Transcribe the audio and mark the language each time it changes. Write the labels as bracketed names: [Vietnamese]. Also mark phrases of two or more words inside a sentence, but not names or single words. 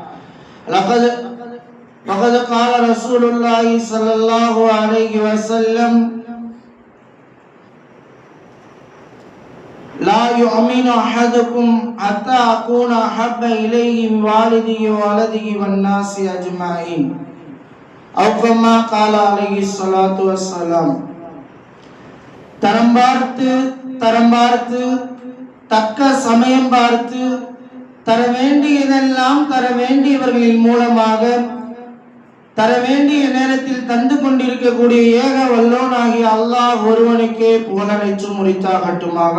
[Arabic] لقد قال رسول الله صلى الله عليه وسلم لا يؤمن أحدكم حتى أكون أحب إليه من والده وولده والناس أجمعين أو كما قال عليه الصلاة والسلام. [Tamil] தரம் பார்த்து தக்க சமயம் பார்த்து தர வேண்டியதெல்லாம் தர வேண்டியவர்களின் மூலமாக தர வேண்டிய நேரத்தில் தந்து கொண்டிருக்கக்கூடிய ஏக வல்லோனாகிய அல்லாஹ் ஒருவனுக்கே புகழனைத்தும் உரித்தாகட்டுமாக.